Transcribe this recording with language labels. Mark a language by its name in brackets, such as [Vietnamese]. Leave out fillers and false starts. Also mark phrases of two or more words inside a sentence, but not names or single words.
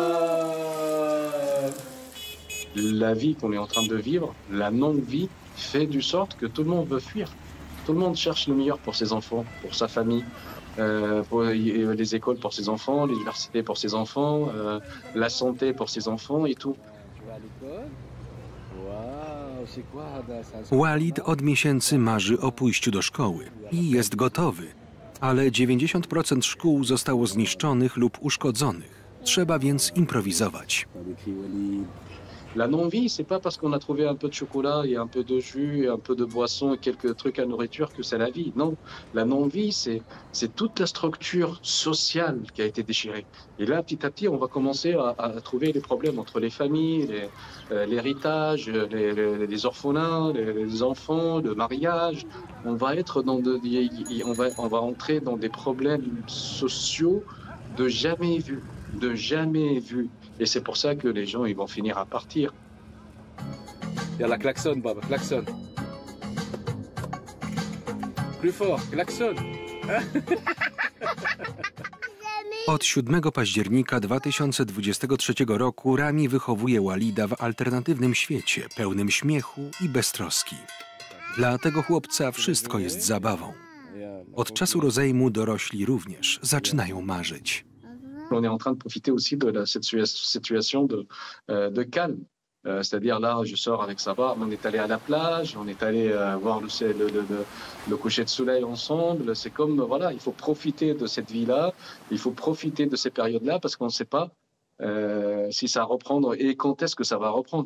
[French] La vie qu'on est en train de vivre, la non-vie, fait du sorte que tout le monde veut fuir. Tout le monde cherche le meilleur pour ses enfants, pour sa famille, pour les écoles pour ses enfants, l'université pour ses enfants, la santé pour ses enfants et tout. Tu vas à l'école? Wow, c'est quoi ça? [Polish] Walid od miesięcy marzy o pójściu do szkoły i jest gotowy, ale 90% szkół zostało zniszczonych lub uszkodzonych. Trzeba więc improwizować. [French] La non-vie, c'est pas parce qu'on a trouvé un peu de chocolat et un peu de jus et un peu de boisson et quelques trucs à nourriture que c'est la vie. Non, la non-vie, c'est toute la structure sociale qui a été déchirée. Et là, petit à petit, on va commencer à trouver les problèmes entre les familles, l'héritage, les orphelins, les enfants, le mariage. On va être on va entrer dans des problèmes sociaux de jamais vus, de jamais vus. Et c'est pour ça que les gens ils vont finir à partir. Il y a la klaxon, Baba, klaxon. Plus fort, klaxon. [Polish] Od 7 października 2023 roku Rami wychowuje Walida w alternatywnym świecie, pełnym śmiechu i beztroski. Dla tego chłopca wszystko jest zabawą. Od czasu rozejmu dorośli również zaczynają marzyć. [French] On est en train de profiter aussi de cette situation de calme. C'est-à-dire là, je sors avec Sabah, on est allé à la plage, on est allé voir le coucher de soleil ensemble. C'est comme, voilà, il faut profiter de cette vie-là, il faut profiter de ces périodes-là parce qu'on ne sait pas si ça va reprendre et quand est-ce que ça va reprendre.